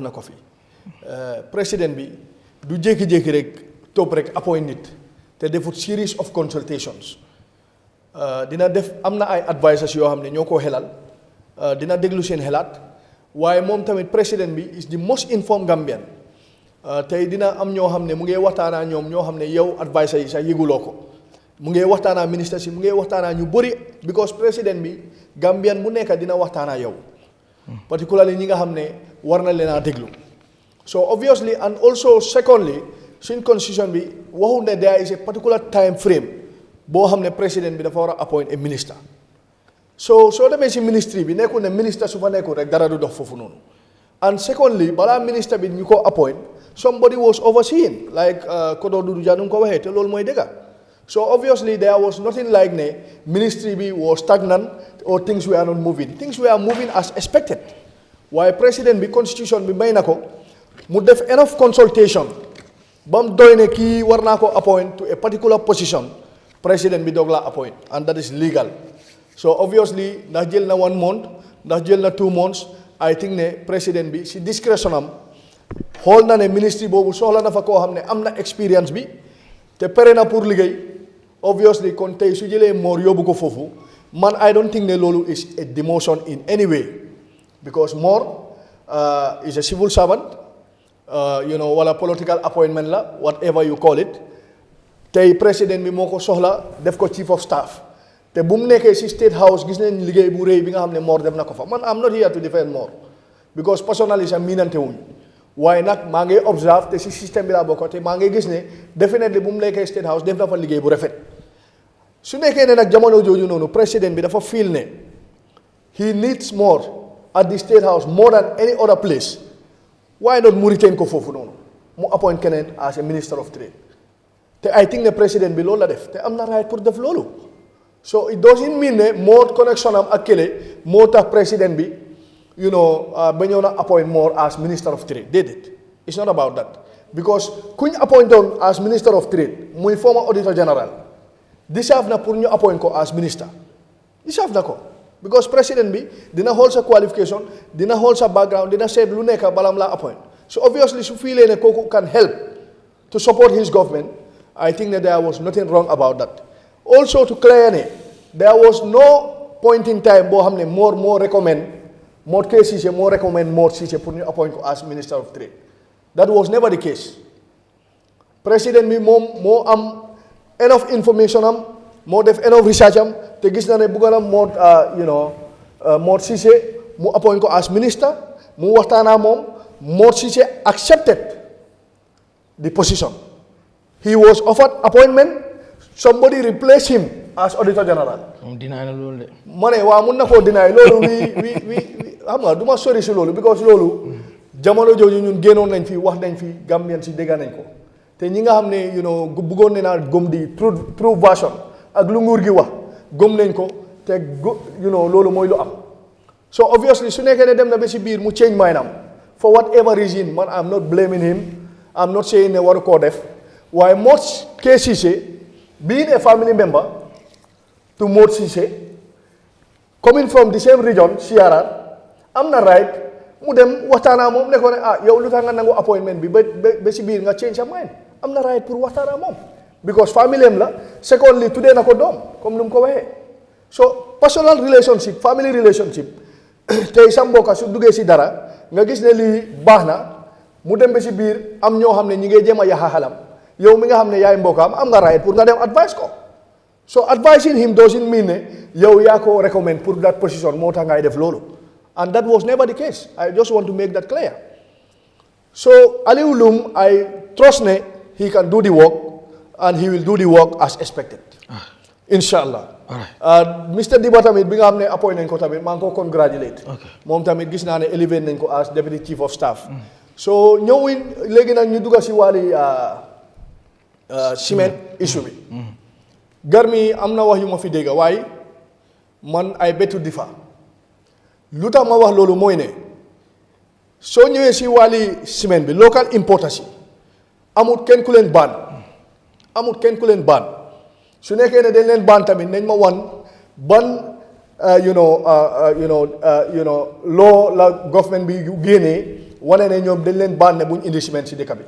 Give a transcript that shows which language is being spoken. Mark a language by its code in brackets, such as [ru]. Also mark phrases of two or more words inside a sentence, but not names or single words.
[wo] na ko fi président bi du jékki-jékki rek topp rek appoint nit te defut [en] series of consultations [wo] dina def am na ay advisors yoo xam ne ñoo ko xelal dina déglu seen xelaat waaye moom tamit président bi [en] is the most informed Gambian [wo] tey dina am ñoo xam ne mu ngi waxtaanaa ñoom ñoo xam ne yow advisors yi sax yëguloo ko mu ngi waxtaanaa ministres yi mu ngi waxtaanaa ñu bëri because président bi Gambian bu nekk dina waxtaanaa yow particularly ñi nga xam ne war na leen a déglu so [en] obviously and also secondly [wo] suñ constitution bi waxul ne [en] there is a particular time frame [wo] boo xam ne président bi dafa war a [en] appoint a minister [wo] so soo demee si ministry bi nekkul ne ministre su fa nekkul rek dara du dox foofu noonu [en] and secondly [wo] balaa ministre bi ñu ko [en] appoint somebody was overseeing like [wo] Kodo Dudu Jah nu ko waxee te loolu mooy dëgga [en] So obviously there was nothing like ministry was stagnant or things were not moving. Things were moving as expected. [wo] Why president bi constitution bi may nako mu def [en] enough consultation [wo] bam doyne ki war nako [en] appoint to a particular position, [wo] president bi dog la appoint, [en] and that is legal. So obviously [wo] ndax jël na 1 month, ndax jël na 2 months, [en] I think [wo] ne president bi si discretion am xool na ne ministry boobu soxla na fa koo xam ne am na experience bi te pare na pour liggéey. [en] Obviously [wo] kon tey su jëlee More yóbbu ko foofu, man [en] I don't think ne loolu is a demotion in any way, because More is a civil servant, wala political appointment la, whatever you call it. [wo] Tey président bi moo ko soxla def ko [en] chief of staff, [wo] te bu mu nekkee si State House gis nañ liggéey bu rëy bi nga xam ne More def na ko fa. Man [en] I'm not here to defend More because personally [wo] sax miinante wuñ, waaye nag maa ngi observe te si système bi laa bokk te maa ngi gis ne definitely bu mu nekkee State House def na fa liggéey bu rafet. Su nekkee ne nag jamono jooju noonu président bi dafa feel ne [en] he needs More at the State House more than any other place, why not [wo] mu retain ko foofu noonu mu appoint keneen [en] as a minister of trade. [wo] Te [en] I think [wo] ne président bi loolu la def te am na right pour def loolu. [en] So it doesn't mean [wo] ne More connection am ak kële moo tax président bi ba ñëw na [en] appoint More as minister of trade. Déedéet, it's not about that, because kuñ appoint on as minister of trade muy former auditor general deserve [wo] na pour ñu [en] appoint ko as minister. [wo] Deserve na ko because président bi dina xool sa qualification, dina xool sa background, dina seet lu nekk balam la appoint. [en] So obviously [wo] su feelee ne kooku [en] can help to support his government, I think that there was nothing wrong about that. Also to clear ne there was no point in time [wo] boo xam ne [en] More recommend More Cissé moo recommend More Cissé [wo] pour ñu [en] appoint ko as minister of trade. That was never the case. [wo] Président bi moom moo am [en] enough information [wo] am, moo def [en] enough research [wo] am, te gis na ne bugga na More Cissé mu appoint ko [en] as minister, [wo] mu waxtaana moom, [en] More Cissé accepted the position. He was offered appointment, somebody replaced him as Auditor General. [wo] Deny na loolu de. Ma ne waa mun na koo deny loolu wi xam nga du ma sori si loolu because loolu jamono jooju ñun génnoon nañ fi wax nañ fi Gambien si dégg nañ ko. te ñi nga xam ne bëggoon ne naa gëm di [en] true version [wo] ak lu nguur gi wax gëm nañ ko te loolu mooy lu am. So obviously su nekkee ne dem na ba si biir mu change mind am [en] for whatever reason, [wo] man [en] I'm not blaming him, I'm not saying [wo] ne waru koo def, waaye More Cissé [en] being a family member [wo] to More Cissé [en] coming from the same region [wo] CRR am na right mu dem waxtaanaa moom ne ko ne yow lu tax nga nangu appointment bi ba si biir nga change sa mind. Am na right pour waxtaanaa moom because family am la, secondly tuddee na ko doom comme lu mu ko waxee. [en] So personal relationship, family relationship [wo] tey sa mbokka su duggee si dara nga gis ne lii baax na mu dem ba si biir am ñoo xam ne ñi ngay jéem a yaxa xalam, yow mi nga xam ne yaay mbokkaam am nga right pour nga dem advice ko. [en] So advising him doesn't mean [wo] ne yow yaa ko recommend pour [en] that position [wo] moo tax ngay def loolu, [en] and that was never the case. I just want to make that clear. So Alieu Loum, I trust ne he can do the work and he will do the work as expected. Inshallah. Mr. [wo] Diba tamit bi nga xam ne appoint nañ ko tamit maa ngi ko congratulate. Moom tamit gis naa ne elevate nañ ko [en] as deputy chief of staff. [wo] So ñëwin léegi nag ñu dugga si wàlli ciment issue bi. Garmi am na wax yu ma fi dégg waaye man ay bettu di fa lu tax ma wax loolu mooy ne soo ñëwee si wàlli ciment bi [en] local importers [wo] yi amut kenn ku leen baan su nekkee ne dañ leen baan tamit nañ ma wan ban loo la government bi génnee wane ne ñoom dañ leen baan ne buñ indi ciment si dëkk bi.